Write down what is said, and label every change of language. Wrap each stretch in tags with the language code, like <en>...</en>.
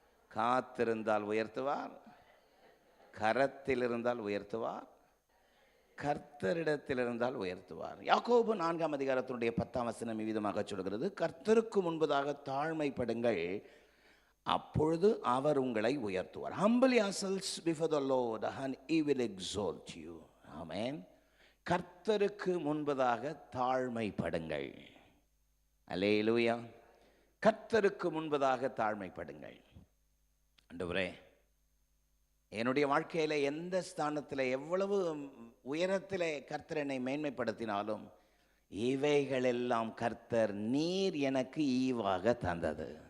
<ta>காத்திருந்தால் உயர்த்துவார், கரத்தில் இருந்தால் உயர்த்துவார், கர்த்தரிடத்தில் இருந்தால் உயர்த்துவார். யாக்கோபு 4ஆம் அதிகாரத்தினுடைய 10ஆம் வசனம் இவ்விதமாக சொல்கிறது, கர்த்தருக்கு முன்பதாக தாழ்மைப்படுங்கள், அப்பொழுது அவர் உங்களை உயர்த்துவார்.</ta> <en>Humble yourselves before the Lord and he will exalt you.</en> <ta>ஆமென். கர்த்தருக்கு முன்பதாக தாழ்மைப்படுங்கள். அல்லேலூயா. கர்த்தருக்கு முன்பதாக தாழ்மைப்படுங்கள். ஆண்டவரே, என்னுடைய வாழ்க்கையில் எந்த ஸ்தானத்தில் எவ்வளவு உயரத்தில் கர்த்தர் என்னை மேன்மைப்படுத்தினாலும் இவைகளெல்லாம் கர்த்தர் நீர் எனக்கு ஈவாக தந்தது.</ta>